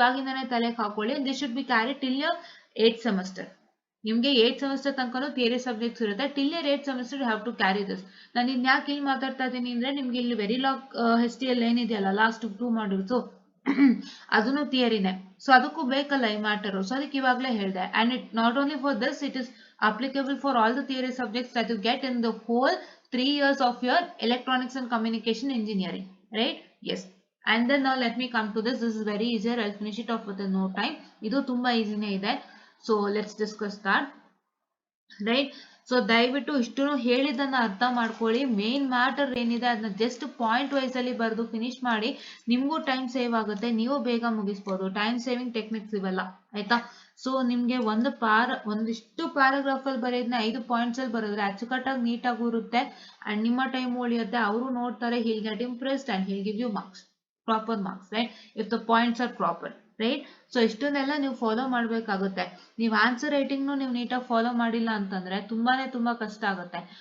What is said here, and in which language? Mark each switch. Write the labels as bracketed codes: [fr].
[kn] ಇವಾಗಿಂದಾನೇ ತಲೆಗೆ ಹಾಕೊಳ್ಳಿ. [en] This should be carry till your 8th semester. [kn] ನಿಮ್ಗೆ 8th ಸೆಮಿಸ್ಟರ್ ತನಕನೂ ಥಿಯರಿ ಸಬ್ಜೆಕ್ಟ್ಸ್ ಇರುತ್ತೆ. [en] Till your 8th semester you have to carry this. [kn] ನಾನು ಇನ್ಯಾಕೆ ಇಲ್ಲಿ ಮಾತಾಡ್ತಾ ಇದ್ದೀನಿ ಅಂದ್ರೆ, ನಿಮ್ಗೆ ಇಲ್ಲಿ ವೆರಿ ಲಾಗ್ HTL ಏನಿದೆಯಲ್ಲ, ಲಾಸ್ಟ್ 2 ಮಾಡ್ಯೂಲ್ಸ್ ಅದನ್ನು ಥಿಯರಿನೇ. ಸೊ ಅದಕ್ಕೂ ಬೇಕಲ್ಲ ಈ ಮ್ಯಾಟರು. ಸೊ ಅದಕ್ಕೆ ಇವಾಗಲೇ ಹೇಳಿದೆ. [en] And it not only for this, it is applicable for all the theory subjects that you get in the whole 3 years of your electronics and communication engineering, right? Yes. And then now let me come to this. This is very easier. I'll finish it off within no time. [kn] ಇದು ತುಂಬಾ ಈಸಿನೇ ಇದೆ. [en] So let's discuss that, right? [kn] So ದಯವಿಟ್ಟು ಇಷ್ಟು ಹೇಳಿದ್ದನ್ನ ಅರ್ಥ ಮಾಡ್ಕೊಳ್ಳಿ. Main matter ಏನಿದೆ ಅದನ್ನ ಜಸ್ಟ್ ಪಾಯಿಂಟ್ ವೈಸ್ ಅಲ್ಲಿ ಬರೆದು ಫಿನಿಶ್ ಮಾಡಿ. ನಿಮ್ಗೂ ಟೈಮ್ ಸೇವ್ ಆಗುತ್ತೆ, ನೀವು ಬೇಗ ಮುಗಿಸ್ಬೋದು. ಟೈಮ್ ಸೇವಿಂಗ್ ಟೆಕ್ನಿಕ್ಸ್ ಇವೆಲ್ಲ, ಆಯ್ತಾ? ಸೊ ನಿಮ್ಗೆ ಒಂದಿಷ್ಟು ಪ್ಯಾರಾಗ್ರಾಫ್ ಅಲ್ಲಿ ಬರೆಯೋದನ್ನ 5 ಪಾಯಿಂಟ್ಸ್ ಅಲ್ಲಿ ಬರೆದ್ರೆ ಅಚ್ಚುಕಟ್ಟಾಗಿ ನೀಟಾಗಿ ಇರುತ್ತೆ ಅಂಡ್ ನಿಮ್ಮ ಟೈಮ್ ಉಳಿಯುತ್ತೆ. ಅವರು ನೋಡ್ತಾರೆ, [en] he'll get impressed and he'll give you marks, proper marks, right? If the points are proper, right? [kn] So ಇಷ್ಟನ್ನೆಲ್ಲ ನೀವು ಫಾಲೋ ಮಾಡ್ಬೇಕಾಗುತ್ತೆ. ನೀವು ಆನ್ಸರ್ ರೈಟಿಂಗ್ನು ನೀವು ನೀಟಾಗಿ ಫಾಲೋ ಮಾಡಿಲ್ಲ ಅಂತಂದ್ರೆ ತುಂಬಾ ಕಷ್ಟ ಆಗುತ್ತೆ.